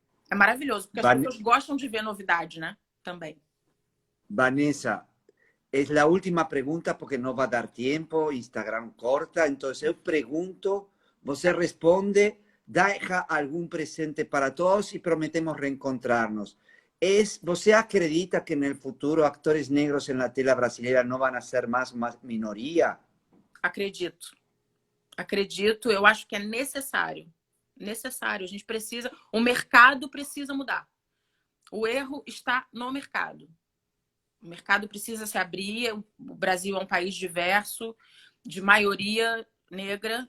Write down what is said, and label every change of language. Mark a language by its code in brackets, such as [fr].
[pt] É maravilhoso, porque as pessoas gostam de ver novidade, né? Também. Vanessa, é a última pergunta porque não vai dar tempo, Instagram corta, então eu pergunto, você responde, deja algum presente para todos e prometemos reencontrar-nos. ¿Você acredita que [es] en el futuro actores negros en la tela brasileña no van a ser más minoría? [pt] Acredito. Eu acho que é necessário. Necessário. A gente precisa... O mercado precisa mudar. O erro está no mercado. O mercado precisa se abrir. O Brasil é um país diverso, de maioria negra.